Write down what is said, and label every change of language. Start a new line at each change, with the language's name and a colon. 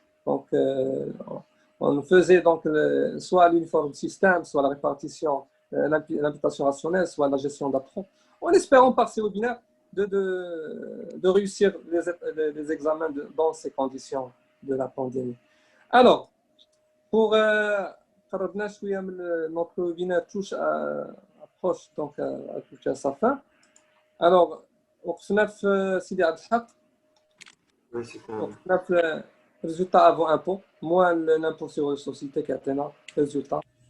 French: Donc, on faisait donc soit l'uniforme système, soit la répartition, l'imputation rationnelle, soit la gestion d'appro, en espérant par ces webinaires de réussir les examens dans ces conditions de la pandémie. Alors, pour notre webinaire approche donc à toucher à sa fin.
Arabic: Alors, وقفنا في سيدي عبد الحق.
French: وقفنا في résultat avant impôt, moins l'impôt sur les sociétés qui a résultat.